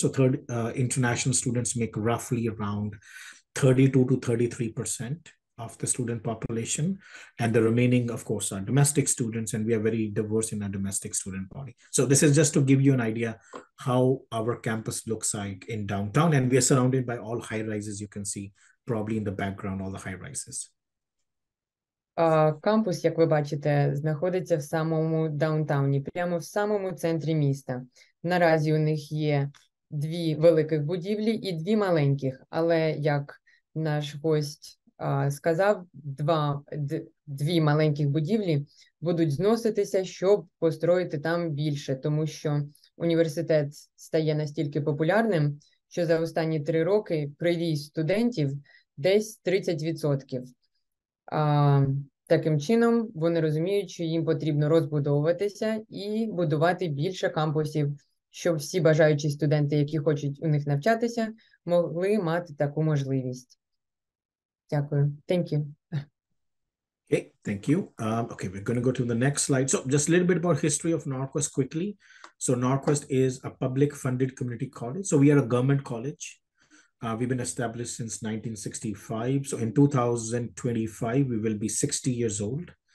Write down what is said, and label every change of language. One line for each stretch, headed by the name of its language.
English: So international students make roughly around 32-33% of the student population. And the remaining, of course, are domestic students, and we are very diverse in our domestic student body. So this is just to give you an idea how our campus looks like in downtown. And we are surrounded by all high rises. You can see probably in the background, all the high rises.
Ukrainian: Кампус, як ви бачите, знаходиться в самому даунтауні, прямо в самому центрі міста. Наразі у них є 2 великих будівлі і 2 маленьких, але, як наш гость сказав, 2 маленьких будівлі будуть зноситися, щоб построїти там більше, тому що університет стає настільки популярним, що за останні 3 роки приріст студентів десь 30%. Таким чином, вони розуміють, що їм потрібно розбудовуватися і будувати більше кампусів, щоб всі бажаючі студенти, які хочуть у них навчатися, могли мати таку можливість. Дякую.
English: Thank you. Okay, thank you. Okay, we're going to go to the next slide. So just a little bit about history of NorQuest quickly. So NorQuest is a public funded community college. So we are a government college. We've been established since 1965. So in 2025, we will be 60 years old.